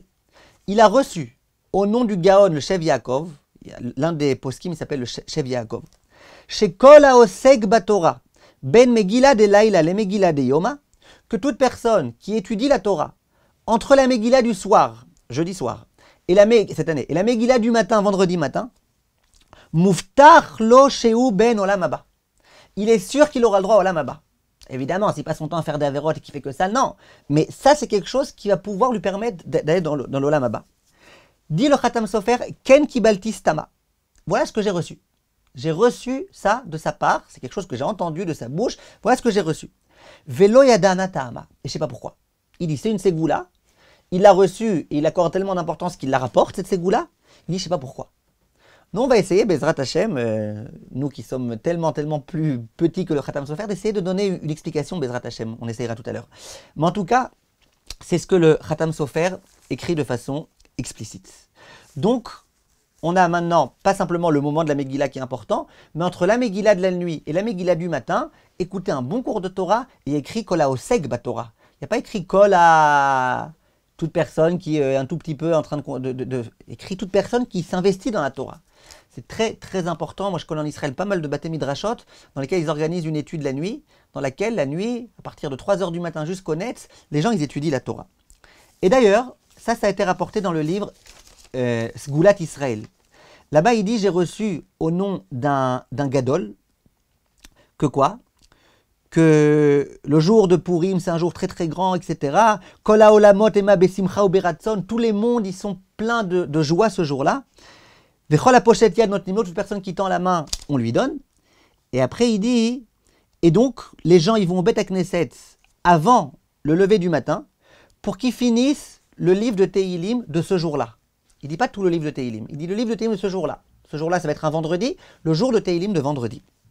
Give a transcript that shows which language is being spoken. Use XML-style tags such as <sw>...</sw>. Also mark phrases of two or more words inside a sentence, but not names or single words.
<fr>Il a reçu au nom du Gaon le Shev Yaakov, l'un des poskim s'appelle le Shev Yaakov. Chez</fr> <he>כל העוסק בתורה בין מגילה דלילא למגילה דיממא,</he> <fr>que toute personne qui étudie la Torah entre la Megillah du soir, jeudi soir, et cette année, et la Megillah du matin, vendredi matin,</fr> <he>מובטח לו שהוא בן עולם הבא.</he> <fr>Il est sûr qu'il aura le droit au</fr> <he>עולם הבא.</he> <fr>Évidemment, s'il passe son temps à faire des avérotes et qu'il fait que ça, non. Mais ça, c'est quelque chose qui va pouvoir lui permettre d'aller dans l'</fr> <he>עולם הבא.</he> <fr>Dit le Khatam Sofer,</fr> <he>כן קיבלתי סתמא.</he> <fr>Voilà ce que j'ai reçu. J'ai reçu ça de sa part, c'est quelque chose que j'ai entendu de sa bouche, voilà ce que j'ai reçu.</fr> <arc>ולא ידענא טעמא.</arc> <fr>Et je ne sais pas pourquoi. Il dit, c'est une ségoula, il l'a reçu et il accorde tellement d'importance qu'il la rapporte, cette ségoula. Il dit, je ne sais pas pourquoi. Nous, on va essayer,</fr> <he>בעזרת השם,</he> <fr>nous qui sommes tellement plus petits que le Khatam Sofer, d'essayer de donner une explication,</fr> <he>בעזרת השם.</he> <fr>On essayera tout à l'heure. Mais en tout cas, c'est ce que le Khatam Sofer écrit de façon explicite. Donc, on a maintenant pas simplement le moment de la Megillah qui est important, mais entre la Megillah de la nuit et la Megillah du matin, écoutez un bon cours de Torah et écrit</fr> <he>כל העוסק בתורה.</he> <fr>Il n'y a pas écrit Kol à toute personne qui est un tout petit peu en train écrit toute personne qui s'investit dans la Torah. C'est très important. Moi, je connais en Israël pas mal de</fr> <he>בתי מדרשות</he> <fr>dans lesquels ils organisent une étude la nuit, dans laquelle la nuit, à partir de 3 heures du matin jusqu'au net, les gens ils étudient la Torah. Et d'ailleurs, ça a été rapporté dans le livre Sgulat Israël. Là-bas, il dit, j'ai reçu au nom d'un gadol, que quoi? Que le jour de Purim, c'est un jour très grand, etc.</fr> <he>כל העולמות מלאים בשמחה וברצון,</he> <fr>tous les mondes, ils sont pleins de joie ce jour-là.</fr> <he>וכל הפושט יד נותנים לו,</he> <fr>toute personne qui tend la main, on lui donne. Et après, il dit, et donc, les gens, ils vont au</fr> <he>בית הכנסת</he> <fr>avant le lever du matin, pour qu'ils finissent le livre de Tehilim de ce jour-là. Il ne dit pas tout le livre de Tehilim, il dit le livre de Tehilim de ce jour-là. Ce jour-là, ça va être un vendredi, le jour de Tehilim de vendredi.</fr>